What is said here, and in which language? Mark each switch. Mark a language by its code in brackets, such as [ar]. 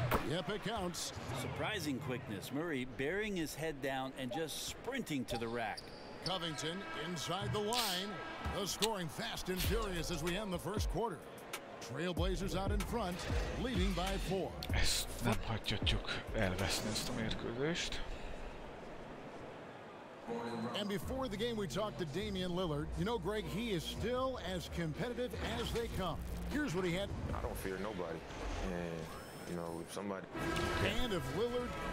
[en] Yep, it counts. Surprising quickness. Murray burying his head down and just sprinting to the rack. Covington inside the line. The scoring fast and furious as we end the first quarter. Trailblazers out in front, leading by 4. [hu] Ezt nem hagyhatjuk elveszni ezt a mérkőzést. [en] And before the game, we talked to Damian Lillard. You know, Greg, he is still as competitive as they come. Here's what he had. I don't fear nobody. And, you know, if somebody... And if Lillard...